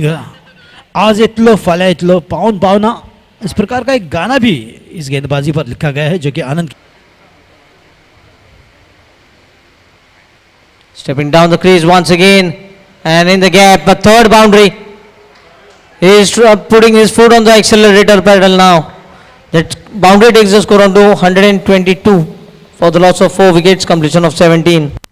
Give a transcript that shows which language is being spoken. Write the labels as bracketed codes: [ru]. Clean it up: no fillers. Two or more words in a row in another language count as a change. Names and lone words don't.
[hi] आज इतलो फला इतलो पाउन पावना, इस प्रकार का एक गाना भी इस गेंदबाजी पर लिखा गया है जो कि आनंद. [en] Stepping down the crease once again, and in the gap, a third boundary. He is putting his foot on the accelerator pedal now. That boundary takes the score on to 122 for the loss of 4 wickets, completion of 17.